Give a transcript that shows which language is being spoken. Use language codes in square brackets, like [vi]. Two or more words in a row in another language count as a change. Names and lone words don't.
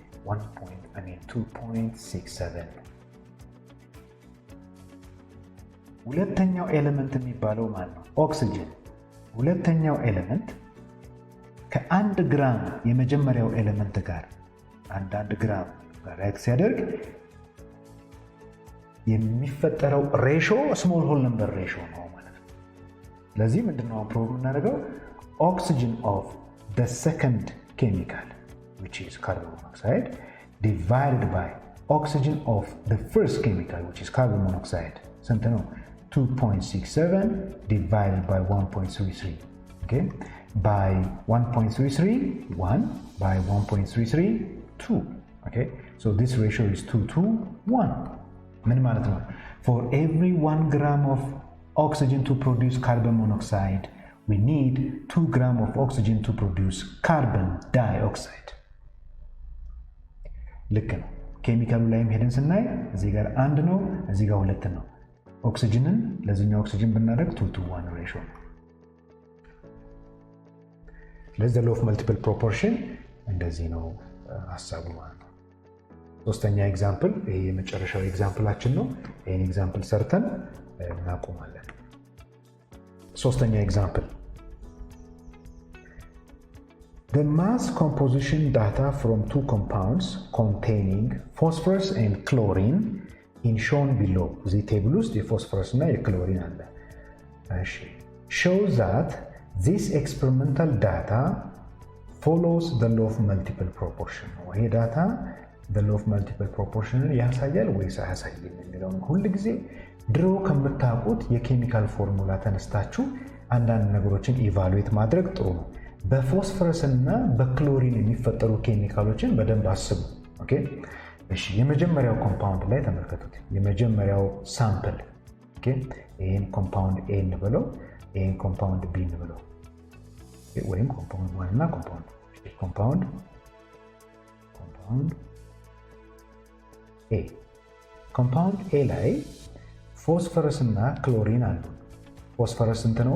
[am] 2.67 ነው። ሁለተኛው ኤሌመንት የሚባለው ማለት ነው ኦክሲጅን። ሁለተኛው ኤሌመንት ከ1 ግራም የመጀመሪያው ኤሌመንት ጋር 1 ግራም ጋር ሪያክት ሲያደርግ የሚፈጠረው ሬሾ [en] small whole number ratio [am] ነው ማለት ነው። ስለዚህ ምንድነው ፕሩቭ እናደርገው? [en] oxygen of the second chemical which is carbon monoxide divided by oxygen of the first chemical which is carbon monoxide [am] ስንት ነው? [en] 2.67 divided by 1.33 okay by 1.33 1 by 1.33 2 okay so this ratio is 2 to 1 [am] ምን ማለት ነው? [en] For every 1 gram of oxygen to produce carbon monoxide we need 2 gram of oxygen to produce carbon dioxide [am] ልክ ነው። ኬሚካሉ ላይም ሄደን ስናይ እዚህ ጋር 1 ነው፣ እዚህ ጋር 2 ነው። ኦክሲጅንን ለዚህኛው ኦክሲጅን ብናደርግ 2 to 1 ሬሾ ነው። ስለዚህ [en] the law of multiple proportion [am] እንደዚህ ነው ሐሳቡ ማለት ነው። ሶስተኛ ኤግዛምፕል፣ ይሄ የመጨረሻው ኤግዛምፕላችን ነው። ይሄን ኤግዛምፕል ሰርተን እናቆማለን። ሶስተኛ ኤግዛምፕል [en] the mass composition data from 2 compounds containing phosphorus and chlorine in shown below the table [am] ውስጥ የፎስፈረስ እና የክሎሪን አለ። እሺ [en] shows that this experimental data follows the law of multiple proportion [am] ይሄ ዳታ [en] the law of multiple proportion [am] ያሳያል ወይስ አያሳይም የሚለውን ሁሉ ጊዜ ድሮ ከምታውቁት የኬሚካል ፎርሙላ ተነስታችሁ አንዳንድ ነገሮችን ኢቫሉዌት ማድረግ ጥሩ ነው። በፎስፈረስ እና በክሎሪን የሚፈጠሩ ኬሚካሎችን በደንብ አስቡ። ኦኬ እሺ የመጀመሪያው ኮምፓውንድ ላይ ተመልከቱት። የመጀመሪያው ሳምፕል ኦኬ ይሄን ኮምፓውንድ ኤ እንበለው፣ ይሄን ኮምፓውንድ ቢ እንበለው ወይም ኮምፓውንድ 1 እና ኮምፓውንድ ኤ ኮምፓውንድ ኤ ላይ ፎስፈረስ እና ክሎሪን አሉ። ፎስፈረስ ስንት ነው?